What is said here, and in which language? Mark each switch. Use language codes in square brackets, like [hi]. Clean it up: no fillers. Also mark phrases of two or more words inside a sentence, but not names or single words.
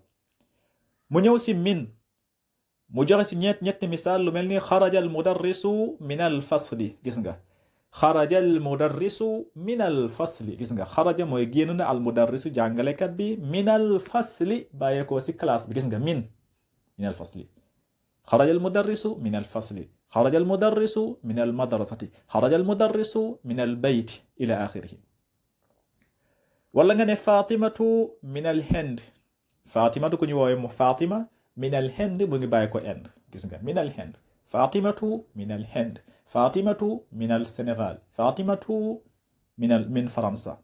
[wo] mu ñëw si min mu joxe si ñetti misaal lu mel ni [ar] خرج المدرس من الفصل [wo] gis nga [ar] خرج المدرس من الفصل [wo] gis nga xaraja mooy génn na [ar] المدرس [wo] jàngalekat bi [ar] من الفصل [wo] bàyyeekoo si classe bi gis nga [ar] من الفصل. خرج المدرس من الفصل خرج المدرس من المدرسة خرج المدرس من البيت إلى آخره. [wo] wala nga ne [ar] فاطمة من الهند فاطمة [wo] ku ñu woowe mu [ar] فاطمة من الهند [wo] mu ngi bàyyi ko Inde gis nga [ar] من الهند فاطمة من الهند فاطمة من السنغال فاطمة من فرنسا.